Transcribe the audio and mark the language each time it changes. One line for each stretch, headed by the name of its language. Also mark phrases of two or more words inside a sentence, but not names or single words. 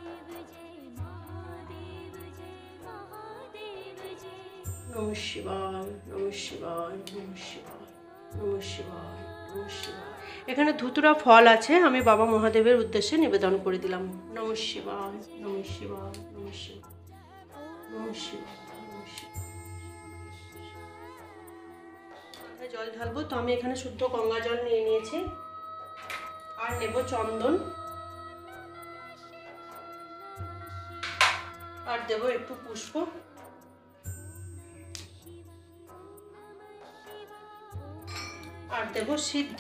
Sanskrit: নমঃ শিবায়, নমঃ শিবায়, নমঃ শিবায়, নমঃ শিবায়, নমঃ শিবায়।
Bangla: এখানে ধুতুরা ফল আছে, আমি বাবা মহাদেবের উদ্দেশ্যে নিবেদন করে দিলাম।
Sanskrit: নমঃ শিবায়, নমঃ শিবায়, নমঃ শিবায়, নমঃ শিবায়, নমঃ শিবায়।
Bangla: জল ঢালবো, তো আমি এখানে শুদ্ধ গঙ্গা জল নিয়ে নিয়েছি, আর নেব চন্দন, আর দেব একটু পুষ্প, আর দেব সিদ্ধি।